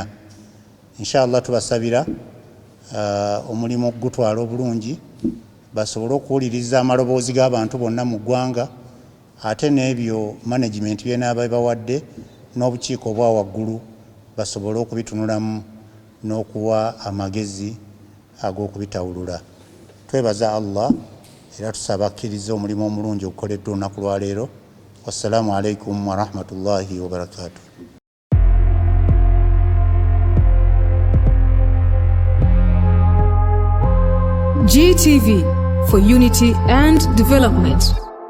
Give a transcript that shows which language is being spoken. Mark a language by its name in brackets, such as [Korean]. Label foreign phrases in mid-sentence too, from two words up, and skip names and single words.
[Ganda] Inshallah tubasabira omulimu okugutwala obulungi, basobole okuwuliriza amaloboozi g'abantu bonna mu ggwanga, ate n'ebyo management byenaaba bawadde n'obukiiko obwa waggulu basobole okubitunulamu n'okuwa amagezi ag'okubitawulula. Twebaza Allah era tusaba akkiriza omulimu omulungi ogukoleddwa olunaku lwa leero. [Arabic] والسلام عليكم ورحمة الله وبركاته. [English] GTV for unity and development.